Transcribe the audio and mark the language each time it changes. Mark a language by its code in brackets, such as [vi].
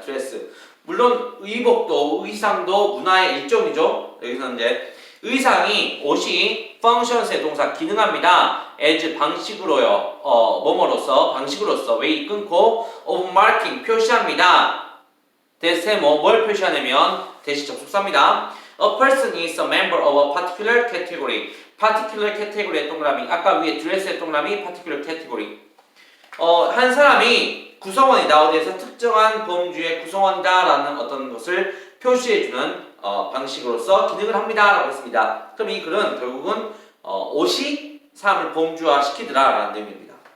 [ko] dress 물론 의복도 의상도 문화의 일종이죠. 여기서 이제 의상이 옷이 functions의 동사 기능합니다. as 방식으로요. 뭐뭐로서 방식으로서 way 끊고 [en] of marking [ko] 표시합니다. 대세 뭘 표시하냐면 대시 접속사입니다. [en] A person is a member of a particular category. [ko] particular category의 동그라미 아까 위에 dress의 동그라미 particular category. 한 사람이 구성원이다. 어디에서 특정한 범주의 구성원이다라는 어떤 것을 표시해주는 방식으로서 기능을 합니다. 라고 했습니다. 그럼 이 글은 결국은 옷이 사람을 범주화시키더라라는 내용입니다.